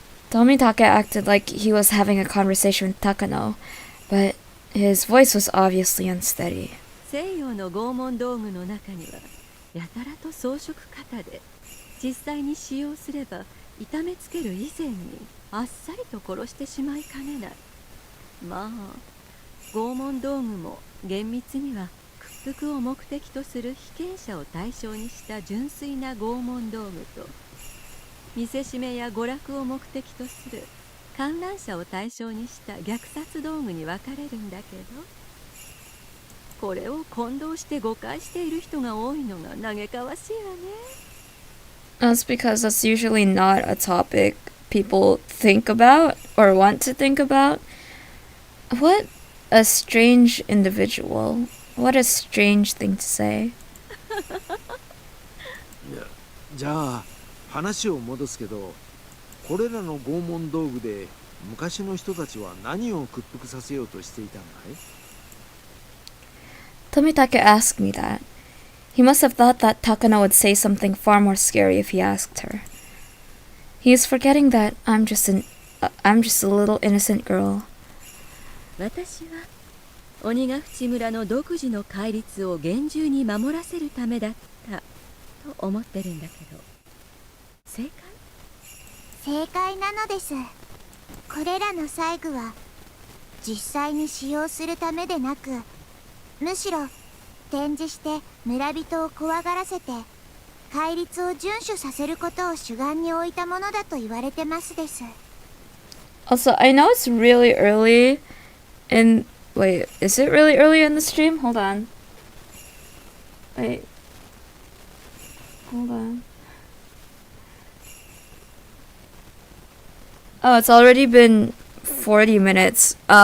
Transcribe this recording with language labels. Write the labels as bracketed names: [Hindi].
[English] Tomitake acted like he was having a conversation with Takano, but his voice was obviously unsteady. [Japanese] 西洋の拷問道具の中にはやたらと装飾型で実際に使用すれば痛めつける以前にあっさりと殺してしまいかねない。まあ拷問道具も厳密には屈服を目的とする被験者を対象にした純粋な拷問道具と、見せしめや娯楽を目的とする観覧車を対象にした虐殺道具に分かれるんだけど、これを混同して誤解している人が多いのが嘆かわしいわね。 [English] That's because that's usually not a topic people think about or want to think about. What a strange individual. What a strange thing to say. [Japanese] いや、じゃあ話を戻すけど、これらの拷問道具で昔の人たちは何を屈服させようとしていたんだい？ [English] Tomitake asked me that. He must have thought that Takano would say something far more scary if he asked her. He is forgetting that I'm just a little innocent girl. [Japanese] 私は鬼ヶ淵村の独自の戒律を厳重に守らせるためだったと思ってるんだけど、正解？正解なのです。これらの細具は実際に使用するためでなく、むしろ展示して村人を怖がらせて戒律を遵守させることを主眼に置いたものだと言われてますです。 [English] Also, I know it's really early in... Wait, is it really early in the stream? Hold on. Wait. Hold on. Oh, it's already been 40 minutes.